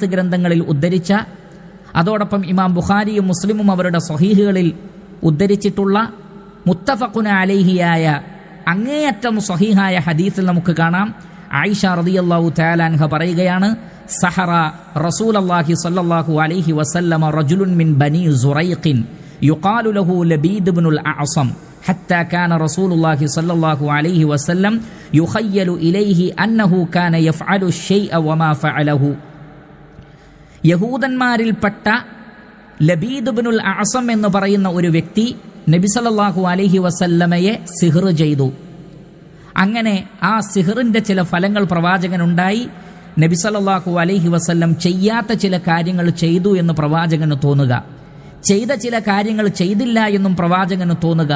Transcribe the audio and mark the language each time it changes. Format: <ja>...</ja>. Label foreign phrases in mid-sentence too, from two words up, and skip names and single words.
<ml>ഗ്രന്ഥങ്ങളിൽ ഉദ്ധരിച്ച, അതോടൊപ്പം ഇമാം ബുഖാരിയും മുസ്ലിമും അവരുടെ സ്വഹീഹുകളിൽ ഉദ്ധരിച്ചിട്ടുള്ള</ml> <ar>متفق عليه</ar> <ml>അങ്ങേയറ്റം സ്വഹീഹായ ഹദീസിൽ നമുക്ക് കാണാം,</ml> <ar>ആയിഷ رضي الله تعالى عنها പറയുകയാണ്, سحر رسول الله صلى الله عليه وسلم رجل من بني زريق يقال له لبيد بن الأعصم حتى كان رسول الله صلى الله عليه وسلم يخيل إليه أنه كان يفعل الشيء وما فعله.</ar> <ml>യഹൂദന്മാരിൽപ്പെട്ട ലബീദ് ഇബ്നുൽ അഅസം എന്ന് പറയുന്ന ഒരു വ്യക്തി നബി</ml> <ar>صلى الله عليه وسلم</ar> <ml>സിഹ്ർ ചെയ്തു. അങ്ങനെ ആ സിഹ്റിന്റെ ചില ഫലങ്ങൾ പ്രവാചകനുണ്ടായി. നബി</ml> <ar>صلى الله عليه وسلم</ar> <ml>ചെയ്യാത്ത ചില കാര്യങ്ങൾ ചെയ്തു എന്ന് പ്രവാചകന് തോന്നുക, ചെയ്ത ചില കാര്യങ്ങൾ ചെയ്തില്ല എന്നും പ്രവാചകന് തോന്നുക.</ml>